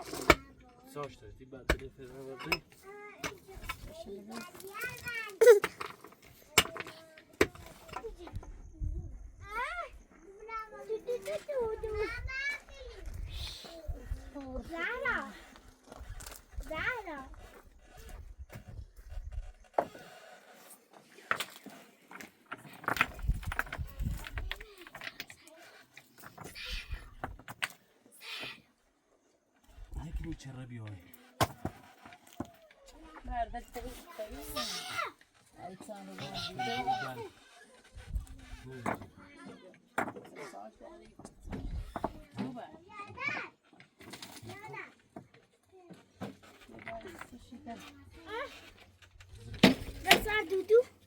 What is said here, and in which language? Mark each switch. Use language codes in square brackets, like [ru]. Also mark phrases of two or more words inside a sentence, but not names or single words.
[tr] Sonuçta tiba telefonu verdi. Zara. Zara. [ar] هيك تشربي هاي. [tr] Nerede tabii. Ay sana Nasıl dudu?